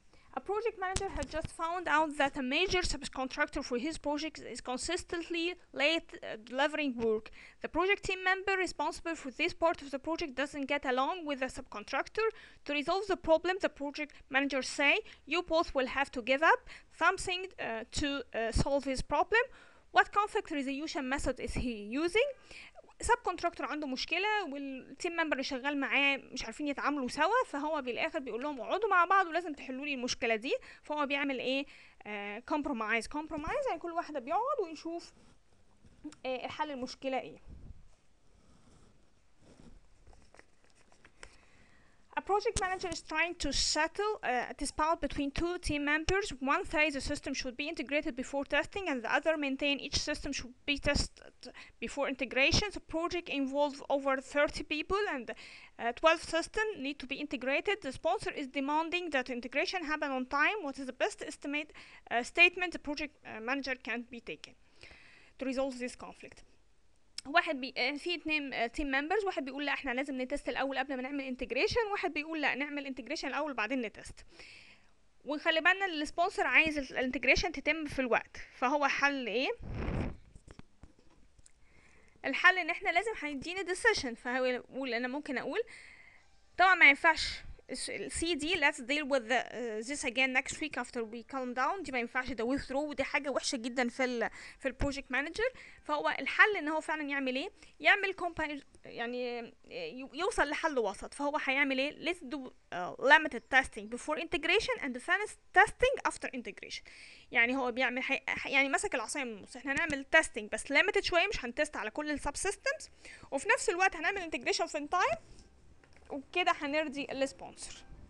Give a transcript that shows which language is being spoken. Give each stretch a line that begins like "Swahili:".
English: A project manager had just found out that a major subcontractor for his project is consistently late delivering work. The project team member responsible for this part of the project doesn't get along with the subcontractor. To resolve the problem, the project manager say, you both will have to give up something to solve his problem. What conflict resolution method is he using؟
Arabic: سب كونتراكتور عنده مشكله والتيم ممبر اللي شغال معاه مش عارفين يتعاملوا سوا، فهو بالاخر بيقول لهم اقعدوا مع بعض ولازم تحلوا لي المشكله دي. فهو بيعمل ايه؟ كومبرومايز يعني كل واحده بيقعد ويشوف الحل المشكله ايه.
English: project manager is trying to settle a dispute between two team members. One says the system should be integrated before testing, and the other maintain each system should be tested before integration. The project involves over 30 people, and 12 systems need to be integrated. The sponsor is demanding that integration happen on time. What is the best estimate statement the project manager can be taken to resolve this conflict؟
Arabic: في اتنين تيم ممبرز، واحد بيقول لا احنا لازم نتست الاول قبل ما نعمل انتجريشن، واحد بيقول لا نعمل انتجريشن الاول بعدين نتست. ونخلي بالنا السبونسر عايز الانتجريشن تتم في الوقت، فهو حل ايه؟ الحل ان احنا لازم هيدينا ديسيشن، فهو يقول انا ممكن اقول طبعا ما ينفعش سي دي
English: let's deal with this again next week after we calm down،
Arabic: دي ما ينفعش، ده withdraw، ودي حاجه وحشه جدا في البروجكت مانجر. فهو الحل ان هو فعلا يعمل ايه؟ يعمل يعني يوصل لحل وسط. فهو هيعمل ايه؟
English: let's do limited testing before integration and fast testing after integration.
Arabic: يعني هو بيعمل يعني مسك العصايه من النص، احنا هنعمل testing بس limited شويه، مش هنتست على كل السب سيستمز، وفي نفس الوقت هنعمل integration في time، وكده هنرضي السبونسر.